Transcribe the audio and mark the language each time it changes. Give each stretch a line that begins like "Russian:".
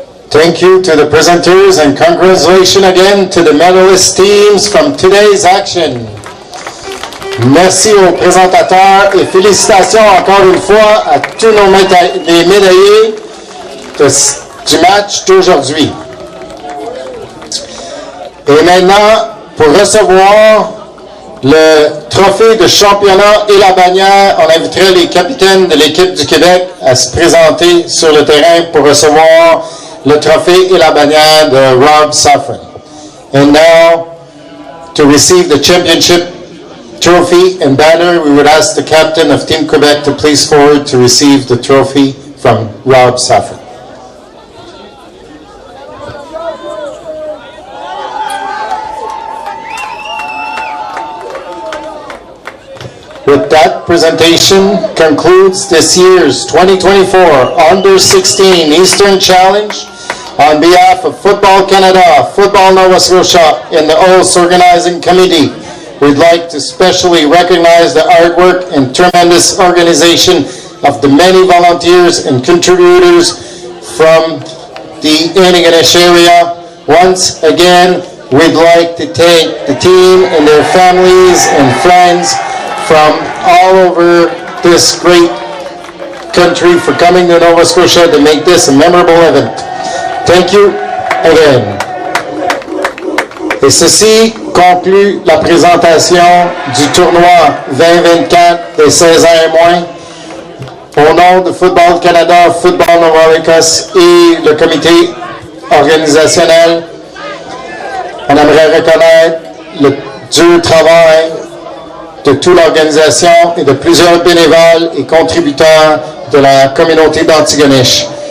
English: Thank you to the presenters and congratulations again to the medalist teams from today's action.
French: Merci aux présentateurs et félicitations encore une fois à tous les médaillés du match d'aujourd'hui. Et maintenant, pour recevoir le trophée de championnat et la bannière, on inviterait les capitaines de l'équipe du Québec à se présenter sur le terrain pour recevoir le trophée et la bannière de Rob Safran.
English: And now, to receive the championship trophy and banner, we would ask the captain of Team Quebec to please forward to receive the trophy from Rob Safran. With that presentation concludes this year's 2024 Under-16 Eastern Challenge. On behalf of Football Canada, Football Nova Scotia, and the OS Organizing Committee, we'd like to specially recognize the hard work and tremendous organization of the many volunteers and contributors from the Antigonish area. Once again, we'd like to thank the team and their families and friends from all over this great country for coming to Nova Scotia to make this a memorable event. Thank you again.
French: Et ceci conclut la présentation du tournoi 2024 des 16 ans et moins. Au nom de Football Canada, Football Nova Écosse et le comité organisationnel, on aimerait reconnaître le dur travail de toute l'organisation et de plusieurs bénévoles et contributeurs de la communauté d'Antigonish.